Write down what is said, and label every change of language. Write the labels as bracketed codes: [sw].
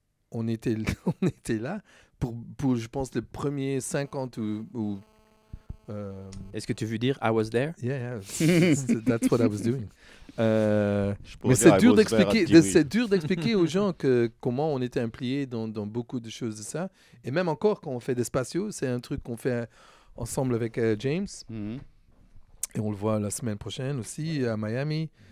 [fr] On était là pour, je pense, les premiers 50 ou Est-ce que tu veux dire [en] I was there? Yeah, that's what I was doing. [fr] Mais c'est dur d'expliquer aux gens comment on était impliqués dans beaucoup de choses de ça. Et même encore, quand on fait des spatiaux, c'est un truc qu'on fait ensemble avec James. Mhm. Et on le voit la semaine prochaine aussi à Miami.